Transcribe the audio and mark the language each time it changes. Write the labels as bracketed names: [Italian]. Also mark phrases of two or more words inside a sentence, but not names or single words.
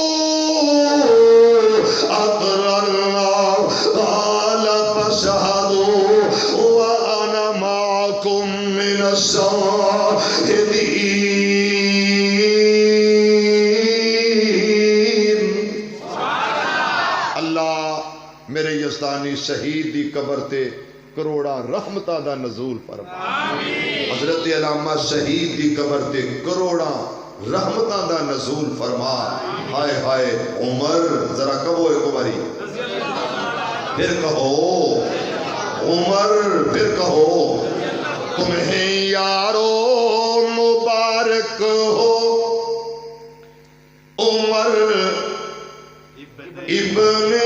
[Arabic] أَقْرَرْنَا قَالَ فَاشْهَدُوا وَأَنَا مَعَكُمْ مِنَ الشَّاهِدِينَ۔ [Punjabi] اللہ میرے یزدانی شہید دی قبر تے کروڑا رحمتہ دا نزول فرما، حضرت علامہ شہید دی قبر تے کروڑا رحمتہ دا نزول فرما۔ [Urdu] ہائے ہائے عمر، ذرا کہو ایک باری، پھر کہو عمر، پھر کہو تمہیں یارو مبارک ہو عمر ابن